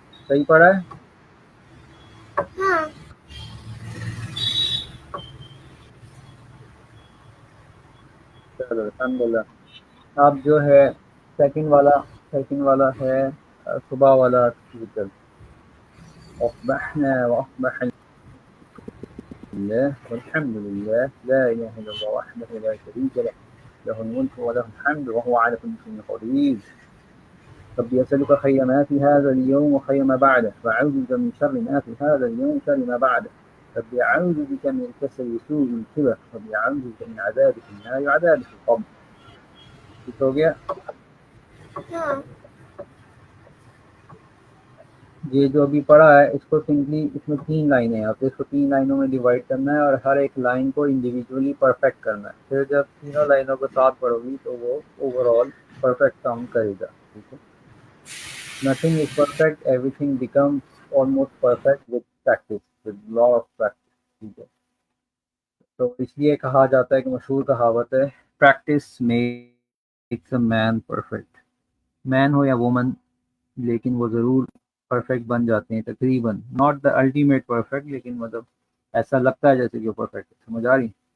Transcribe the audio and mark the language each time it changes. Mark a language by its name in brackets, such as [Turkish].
[Hindi] सही पढ़ा है? हाँ। चलो अल्हम्दुलिल्लाह। अब जो है सेकंड वाला है सुबह वाला जिक्र। [Arabic] أصبحنا وأصبح لله والحمد لله لا إله إلا الله وحده لا شريك له له الملك وله الحمد وهو على كل شيء قدير ربي أسألك خير ما في هذا اليوم وخير ما بعده وأعوذ بك من شر ما في هذا اليوم وشر ما بعده ربي أعوذ بك من الكسل وسوء الكبر ربي أعوذ بك من عذاب في النار وعذاب في القبر। [Hindi] ठीक हो गया? हाँ। ये जो अभी पढ़ा है इसको सिंपली, इसमें 3 लाइनें हैं, आपको इसको 3 लाइनों में डिवाइड करना है और हर एक लाइन को इंडिविजुअली परफेक्ट करना है। फिर जब तीनों लाइनों को साथ पढ़ोगी तो वो ओवरऑल परफेक्ट साउंड करेगा, ठीक है? [English] Nothing is perfect, everything becomes almost perfect with practice, with lot of practice, [Hindi] ठीक है? तो इसलिए कहा जाता है कि मशहूर कहावत है, [English] Practice makes a man perfect. [Hindi] Man हो या वुमन, लेकिन वो ज़रूर परफेक्ट बन जाते हैं तकरीबन, [English] not the ultimate perfect, [Hindi] लेकिन मतलब ऐसा लगता है जैसे कि वो परफेक्ट है। समझ आ रही?